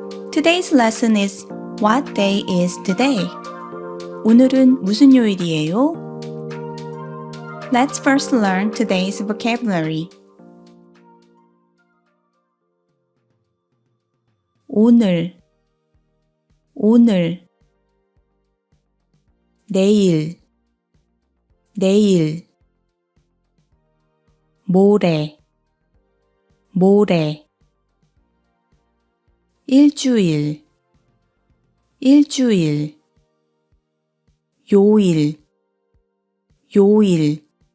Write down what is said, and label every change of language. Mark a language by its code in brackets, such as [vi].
[en] Today's lesson is What day is today? [ko] 오늘은 무슨 요일이에요? [en] Let's first learn today's vocabulary. [ko] 오늘, 오늘, 내일, 내일, 모레, 모레, 일주일, 일주일, 요일, 요일,